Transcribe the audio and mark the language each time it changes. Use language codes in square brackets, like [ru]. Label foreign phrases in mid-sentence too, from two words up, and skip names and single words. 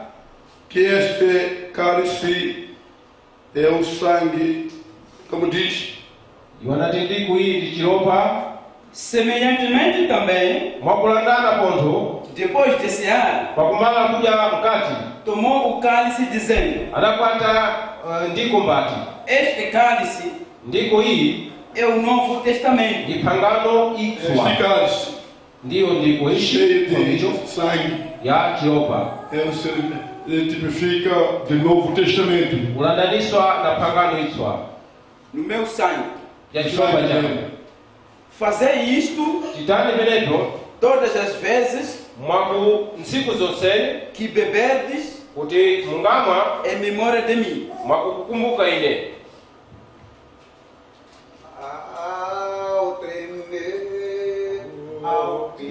[pt] que este cálice é o sangue, como diz, [seh] iwanati ndiku iyi ndi chiropa. [pt] Semelhantemente também, [seh] Mwakulandana pontho, [pt] depois de cear, [seh] pakumala kudya mkati, [pt] tomou o cálice dizendo: [seh] adakwata ndiko mbati. [pt] Este cálice [seh] Ndiko iyi [pt] é o Novo Testamento. [seh] ndi pangano itswa. [pt] Este cálice [seh] Ndiyo ndiko [pt] cheio [seh] ichi [pt] de sangue [seh] ya chiropa. [pt] ele tipifica do Novo Testamento. [seh] Kulandaniswa na pangano itswa [pt] No meu sangue. [seh] ya chiropa changu. [pt] Fazei isto [seh] Chitani penepo [pt] todas as vezes [seh] mwaku ntsiku zonse [pt] que beberdes [seh] kuti mungamwa [pt] em memória de mim. [seh] mwakukukumbuka ine. [pt] Ao tremer, ao